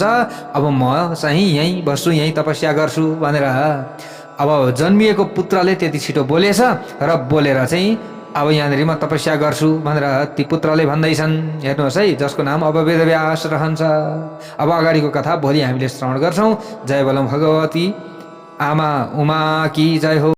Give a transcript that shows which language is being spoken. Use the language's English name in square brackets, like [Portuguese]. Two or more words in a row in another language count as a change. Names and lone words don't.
[Nepali] अब म चाहिँ यहीँ बस्छु, यहीँ तपस्या गर्छु भनेर अब जन्मिएको पुत्रले त्यति छिटो बोलेछ र बोलेर चाहिँ अब यहाँनिर म तपस्या गर्छु भनेर ती पुत्रले भन्दैछन्। हेर्नुहोस् है, जसको नाम अब वेदव्यास रहन्छ। अब अगाडिको कथा भोलि हामीले श्रवण गर्छौँ। जय बलम भगवती आमा उमा की जय हो।